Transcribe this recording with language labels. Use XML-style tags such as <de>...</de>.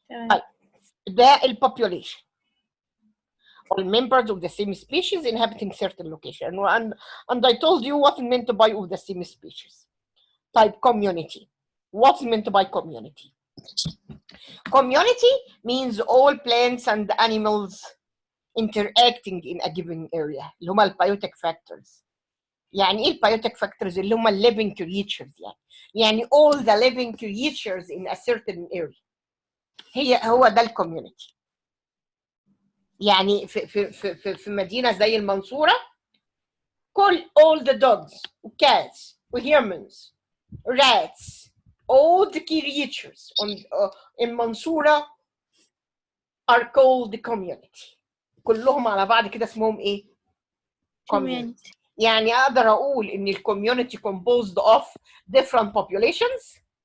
<ar>طيب ده population.</ar> <en>all members of the same species inhabiting certain location, and I told you what is meant by of the same species. Type community. What's meant by community? Community means all plants and animals interacting in a given area,</en> <ar>اللي هم البيوتيك فاكتورز. يعني ايه البيوتيك فاكتورز؟ اللي هم</ar> <en>living creatures. يعني all the living creatures in a certain area.</en> <ar>هو ده الكوميونتي. يعني في مدينة زي المنصورة,</ar> <en>all the dogs, cats, humans, rats, all the creatures in Mansoura are called community.</en> <ar>كلهم على بعض كده اسمهم ايه؟ community. يعني اقدر اقول ان الكوميونتي</ar> <en>composed of different populations.</en>